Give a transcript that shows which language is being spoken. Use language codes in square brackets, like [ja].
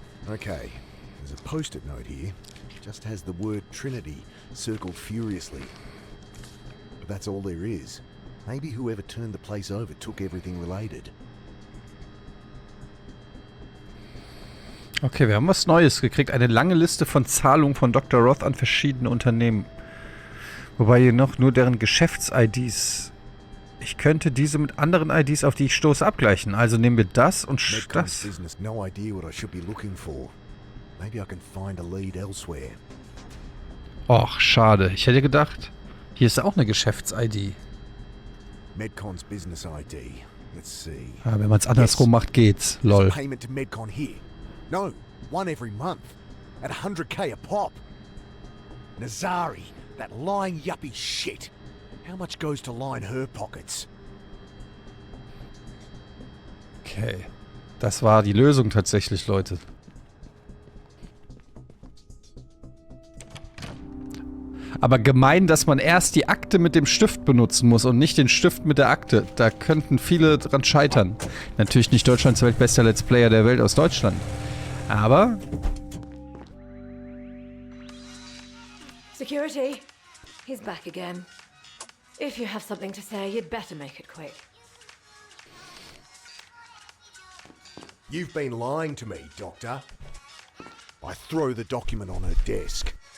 [en] Okay, there's a post-it note here. Just has the word Trinity circled furiously. But that's all there is. Maybe whoever turned the place over took everything related. [de] Okay, wir haben was Neues gekriegt. Eine lange Liste von Zahlungen von Dr. Roth an verschiedene Unternehmen. Wobei hier noch nur deren Geschäfts-IDs. Ich könnte diese mit anderen IDs, auf die ich stoße, abgleichen. Also nehmen wir das und das. [en] Business, no idea what I should be looking for. Maybe I can find a lead elsewhere. [de] Och, schade. Ich hätte gedacht, hier ist auch eine Geschäfts-ID. [en] Medcon's business ID. Let's see. [de] Ja, wenn man es andersrum macht, geht's. Lol. [en] Payment to Medcon here. No, one every month. At 100k a pop. Nazari, that lying yuppie shit. How much goes to line her pockets? Okay. [de] Das war die Lösung tatsächlich, Leute. Aber gemein, dass man erst die Akte mit dem Stift benutzen muss und nicht den Stift mit der Akte. Da könnten viele dran scheitern. Natürlich nicht Deutschlands weltbester Let's Player der Welt aus Deutschland. Aber... [en] Security, he's back again. If you have something to say, you'd better make it quick. You've been lying to me, Doctor. I throw the document on her desk.